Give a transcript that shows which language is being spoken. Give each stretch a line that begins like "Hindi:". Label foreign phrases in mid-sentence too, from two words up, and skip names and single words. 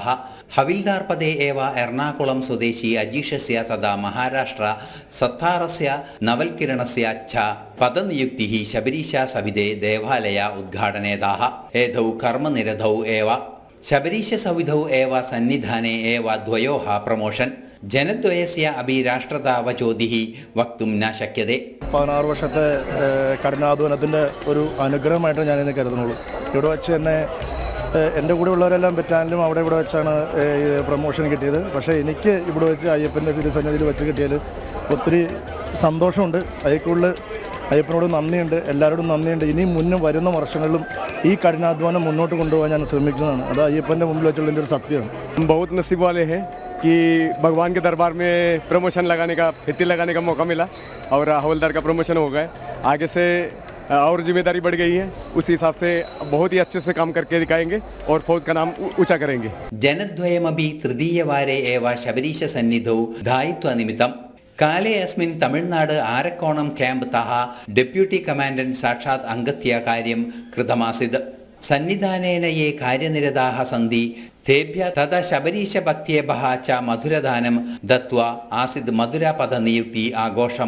Sanskrit: हविल्दार् पदे एव एर्णाकुलं स्वदेशी अजीषस्य तथा महाराष्ट्र सत्तारस्य नवल्किरणस्य च पदनियुक्तिः शबरीशसविधे देवालय उद्घाटनेताः। एतौ कर्मनिरतौ एव शबरीशसविधौ एव सन्निधाने एव द्वयोः प्रमोशन्। जनद्वयस्य अपि राष्ट्रतावचोदिः वक्तुं न शक्यते।
Malayalam: 16 വർഷത്തെ കഠിനാധ്വാനത്തിൻ്റെ ഒരു അനുഗ്രഹമായിട്ട് ഞാനിന്ന് കരുതുന്നുള്ളൂ. ഇവിടെ വെച്ച് തന്നെ എൻ്റെ കൂടെ ഉള്ളവരെല്ലാം ബറ്റാലിലും അവിടെ ഇവിടെ വെച്ചാണ് പ്രൊമോഷൻ കിട്ടിയത്. പക്ഷേ എനിക്ക് ഇവിടെ വെച്ച് അയ്യപ്പൻ്റെ തിരുസന്നിധിയിൽ വെച്ച് കിട്ടിയതിൽ ഒത്തിരി സന്തോഷമുണ്ട്. അതിൽ കൂടുതൽ അയ്യപ്പനോട് നന്ദിയുണ്ട്, എല്ലാവരോടും നന്ദിയുണ്ട്. ഇനിയും മുന്നും വരുന്ന വർഷങ്ങളിലും ഈ കഠിനാധ്വാനം മുന്നോട്ട് കൊണ്ടുപോകാൻ ഞാൻ ശ്രമിക്കുന്നതാണ്. അത് അയ്യപ്പൻ്റെ മുമ്പിൽ വെച്ചുള്ള എൻ്റെ ഒരു സത്യമാണ്.
Hindi: बहुत नसीब वाले हैं कि भगवान के दरबार में प्रमोशन लगाने का फित्ती लगाने का मौका मिला और हवलदार का प्रमोशन हो गया। आगे से और जिम्मेदारी बढ़ गई है, उस हिसाब से बहुत ही अच्छे से काम करके दिखाएंगे और फौज का नाम ऊंचा करेंगे।
Sanskrit: जनद्वयमपि तृतीयवारे एव शबरीशसन्निधौ दायित्वनिमित्तं काले अस्मिन् तमिळ्नाडु आरक्कोणं कैम्प्तः
English: Deputy Commandant
Sanskrit: साक्षात् अङ्गत्य कार्यं कृतमासीत्। सन्निधानेन ये कार्यनिरताः सन्ति तेभ्यः तदा शबरीशभक्त्येभ्यः च मधुरदानं दत्त्वा आसीत् मधुरपदनियुक्ति आघोषम्।